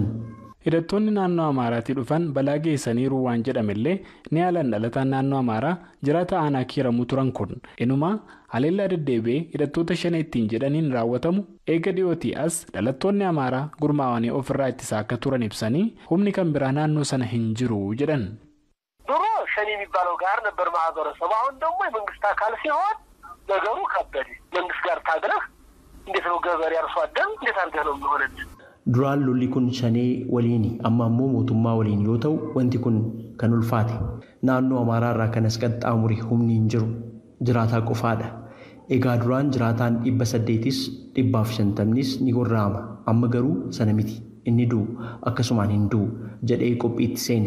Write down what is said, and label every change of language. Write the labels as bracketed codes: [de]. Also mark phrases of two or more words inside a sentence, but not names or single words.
[om] Hidhattoonni naannoo Amaaraatti dhufan balaa geessaniiru waan jedhamellee ni haalan dhalataan naannoo Amaaraa jiraata aanaa Kiiramuu turan kun inuma haleellaa deddeebi'ee hidhattoota shanee ittiin jedhaniin raawwatamu eega dhiyootii as dhalattoonni Amaaraa gurmaa'anii ofirraa ittisaa akka turan ibsanii humni kan biraa naannoo sana hin jiru jedhan. [am] ድሮ ሸኔ የሚባለው ጋር ነበር ማህበረሰቡ አሁን ደግሞ የመንግስት አካል ሲሆን ነገሩ ከበደ መንግስት ጋር ታግለህ እንዴት ነው ገበሬ አርሶ አደር እንዴት አድርገህ ነው የሚሆነው [om] duraan lolli kun shanee waliini amma ammoo mootummaa waliin yoo ta'u wanti kun kan ulfaate naannoo Amaaraa irraa kanas qaxxaamuri humni hin jiru jiraataa qofaadha. Egaa duraan jiraataan 800s 150s ni gorraama amma garuu sana miti inni duu akkasumaan hin duu jedhee qophiitti seene.